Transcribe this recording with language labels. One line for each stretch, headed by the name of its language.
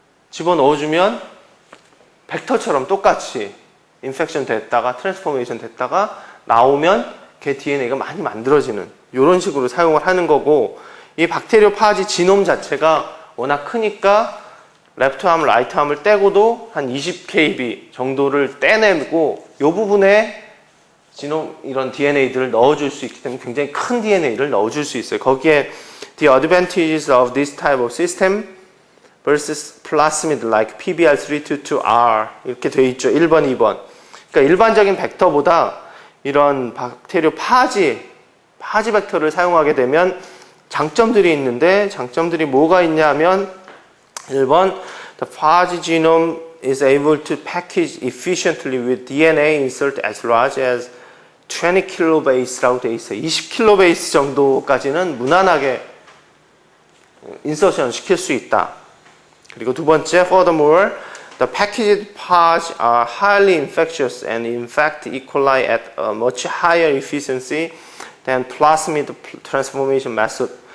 Korean: 집어넣어 주면 벡터처럼 똑같이 인펙션 됐다가 트랜스포메이션 됐다가 나오면 걔 DNA가 많이 만들어지는 이런 식으로 사용을 하는 거고 이 박테리오 파지 지놈 자체가 워낙 크니까 레프트암, 라이트암을 떼고도 한 20kb 정도를 떼내고 이 부분에 지놈 이런 DNA들을 넣어줄 수 있기 때문에 굉장히 큰 DNA를 넣어줄 수 있어요.
English: 거기에 The advantages of this type of system versus plasmid like PBR322R
Korean: 이렇게 돼 있죠. 1번, 2번. 그러니까 일반적인 벡터보다 이런 박테리오 파지 벡터를 사용하게 되면 장점들이 있는데 장점들이 뭐가 있냐면 1번
English: The phage genome is able to package efficiently with DNA insert as large as 20 kilobase라고
Korean: 돼 있어요. 20 킬로베이스 정도까지는 무난하게 인서션 시킬 수 있다. 그리고 두 번째,
English: furthermore, the packaged phage are highly infectious and infect E. coli at a much higher efficiency than plasmid transformation method.